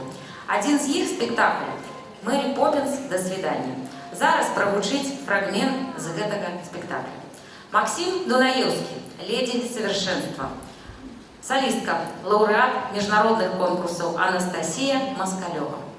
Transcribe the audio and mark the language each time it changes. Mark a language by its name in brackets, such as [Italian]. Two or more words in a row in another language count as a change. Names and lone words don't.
[Belarusian] Адзін з іх спектакль «Мэри Поппинс. До свидания». Зараз прагучыць фрагмент з гэтага спектакля. [Russian] Максим Дунаевский, «Леди совершенства». Солистка, лауреат международных конкурсов Анастасия Москалева.